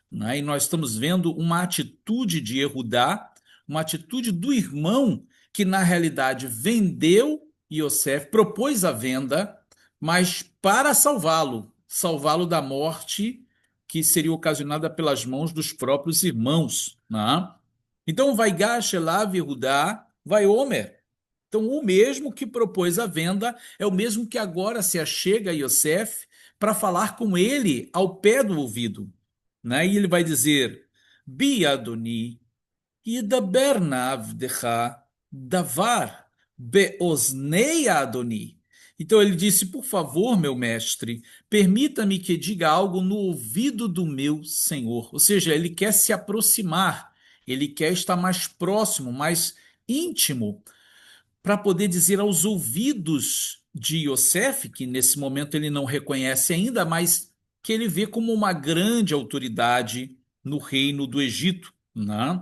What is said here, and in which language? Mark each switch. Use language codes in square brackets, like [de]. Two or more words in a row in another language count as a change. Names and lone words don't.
[pt] E nós estamos vendo uma atitude de Yehudá, uma atitude do irmão que na realidade vendeu Yosef, propôs a venda, mas para salvá-lo, salvá-lo da morte que seria ocasionada pelas mãos dos próprios irmãos, né? [he] Então, ויגש אליו יהודה ויאמר. [pt] Então, o mesmo que propôs a venda é o mesmo que agora se achega a Yosef para falar com ele ao pé do ouvido, né? E ele vai dizer, [he] בי אדני ידבר נא עבדך דבר באזני אדני. [pt] Então ele disse, por favor, meu mestre, permita-me que diga algo no ouvido do meu senhor. Ou seja, ele quer se aproximar, ele quer estar mais próximo, mais íntimo, para poder dizer aos ouvidos de Yosef, que nesse momento ele não reconhece ainda, mas que ele vê como uma grande autoridade no reino do Egito, né?